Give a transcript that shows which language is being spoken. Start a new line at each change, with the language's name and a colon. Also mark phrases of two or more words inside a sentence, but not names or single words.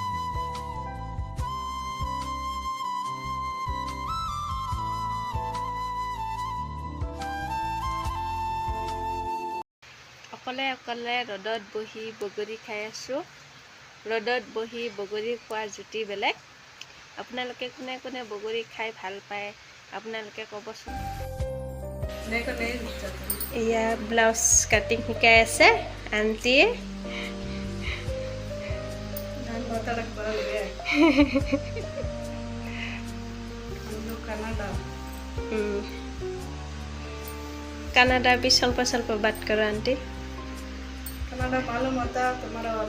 Assamese: অকলে অকলে ৰ'দত বহি বগৰী খাই আছো ৰ'দত বহি বগৰী খোৱাৰ জুতি বেলেগ আপোনালোকে কোনে কোনে বগৰী খাই ভাল পায় আপোনালোকে ক'বচোন এয়া
English: blouse cutting
Assamese: শিকাই আছে আন্টিয়ে
Hindi: कनाडा भी
Kannada: ಸ್ವಲ್ಪ ಸ್ವಲ್ಪ
Hindi: बात करो आंटी कनाडा मालूम होता तुम्हारा वाला